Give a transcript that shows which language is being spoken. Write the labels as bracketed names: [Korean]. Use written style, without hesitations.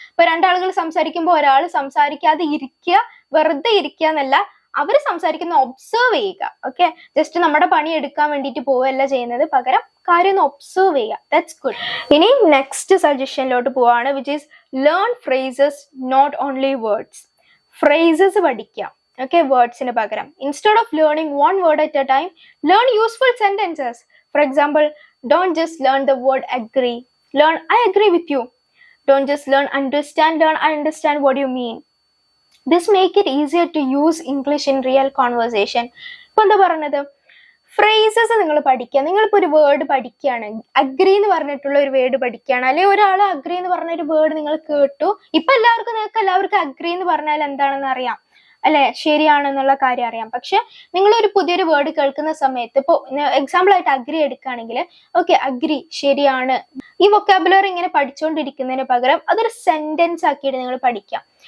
[Malayalam] ഇപ്പൊ രണ്ടാളുകൾ സംസാരിക്കുമ്പോൾ ഒരാൾ സംസാരിക്കാതെ ഇരിക്കുക, വെറുതെ ഇരിക്കുക എന്നല്ല, അവർ സംസാരിക്കുന്ന ഒബ്സർവ് ചെയ്യുക. ഓക്കെ, ജസ്റ്റ് നമ്മുടെ പണി എടുക്കാൻ വേണ്ടിയിട്ട് പോവുകയല്ല ചെയ്യുന്നത്, പകരം കാര്യം ഒന്ന് ഒബ്സർവ് ചെയ്യുക. [English] That's good. [Malayalam] ഇനി നെക്സ്റ്റ് സജഷനിലോട്ട് പോവാണ്, [English] Which is learn phrases not only words. [Malayalam] Phrases പഠിക്കുക. [English] okay, [Malayalam] വേർഡ്സിന് പകരം [English] Instead of learning 1 word at a time, learn useful sentences. For example, don't just learn the word agree. Learn I agree with you. Don't just learn understand. Learn I understand what you mean. This make it easier to use English in real conversation. [Malayalam] ഇപ്പൊ എന്താ പറഞ്ഞത്, phrases നിങ്ങൾ പഠിക്കുക. നിങ്ങളിപ്പോ ഒരു word പഠിക്കുകയാണ്, agri എന്ന് പറഞ്ഞിട്ടുള്ള ഒരു വേർഡ് പഠിക്കുകയാണ്, അല്ലെങ്കിൽ ഒരാൾ അഗ്രി എന്ന് പറഞ്ഞ ഒരു വേർഡ് നിങ്ങൾ കേട്ടു. ഇപ്പൊ നിങ്ങൾക്ക് എല്ലാവർക്കും അഗ്രി എന്ന് പറഞ്ഞാൽ എന്താണെന്ന് അറിയാം അല്ലെ, ശരിയാണെന്നുള്ള കാര്യം അറിയാം. പക്ഷെ നിങ്ങൾ ഒരു പുതിയൊരു വേർഡ് കേൾക്കുന്ന സമയത്ത്, ഇപ്പൊ എക്സാമ്പിൾ ആയിട്ട് അഗ്രി എടുക്കുകയാണെങ്കിൽ, ഓക്കെ അഗ്രി ശരിയാണ്, ഈ വൊക്കാബുലറി ഇങ്ങനെ പഠിച്ചുകൊണ്ടിരിക്കുന്നതിന് പകരം അതൊരു സെന്റൻസ് ആക്കിയിട്ട് നിങ്ങൾ പഠിക്കാം.